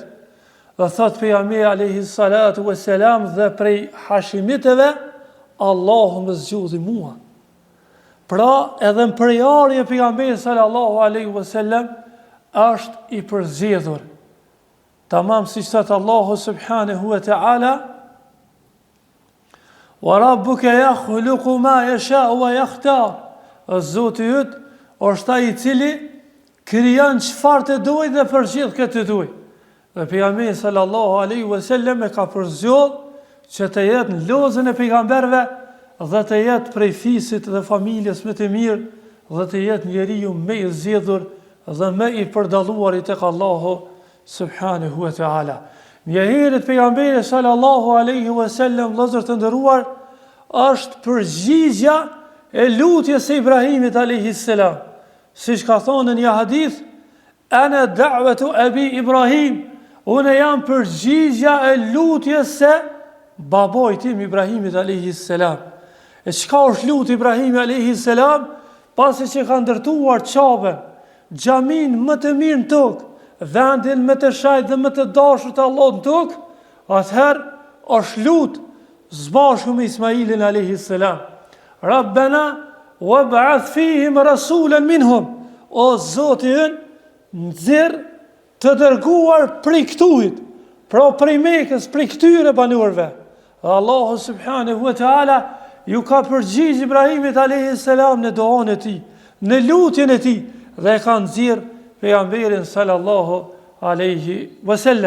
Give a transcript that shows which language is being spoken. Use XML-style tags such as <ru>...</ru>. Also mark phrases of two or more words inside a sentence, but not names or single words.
<sq>Dhe thot pejgamberi</sq> <ar>عليه الصلاة والسلام,</ar> <sq>dhe prej Hashimiteve Allahu më zgjodhi mua. Pra edhe në prejardhje pejgamberi</sq> <ar>صلى الله عليه وسلم</ar> <sq>është i përzgjedhur. Tamam siç thot Allahu</sq> <ar>سبحانه وتعالى وربك يخلق ما يشاء ويختار.</ar> <sq>Zoti yt është ai i cili krijon çfarë të duaj dhe përzgjedh këtë duaj. Dhe pejgamberi</sq> <ar>صلى الله عليه وسلم</ar> <sq>e ka përzgjedhur që të jetë në lozën e pejgamberve dhe të jetë prej fisit dhe familjes më të mirë dhe të jetë njeriu më i zgjedhur dhe më i përdalluar tek Allahu</sq> <ar>سبحانه وتعالى.</ar> <sq>Një herë pejgamberi</sq> <ar>صلى الله عليه وسلم,</ar> <sq>vëllezër të nderuar, është përgjigjja e lutjes së Ibrahimit</sq> <ar>عليه السلام.</ar> <sq>Siç ka thonë në një hadith,</sq> <ar>أنا دعوة أبي إبراهيم,</ar> <sq>unë jam përgjigjja e lutjes së babait tim Ibrahimit</sq> <ar>عليه السلام.</ar> <sq>E çka është lutë Ibrahimi</sq> <ar>عليه السلام,</ar> <sq>pasi që ka ndërtuar Çabën, xhamin më të mirë në tokë, vendin më të shajt dhe më të dashur të Allahut në tokë, atëherë është lutë zbashku me Ismailin</sq> <ar>عليه السلام. ربنا وابعث فيهم رسولا منهم.</ar> <sq>O Zoti ynë, nxjerr të dërguar prej këtujt, pra prej Mekës, prej këtyre banorëve. Allahu</sq> <ar>سبحانه وتعالى</ar> <sq>ju ka përgjigj Ibrahimit</sq> <ar>عليه السلام</ar> <sq>në duan e tij, në lutjen e tij, dhe ka nxjerr pejgamberin</sq> <ar>صلى الله عليه وسلم.</ar>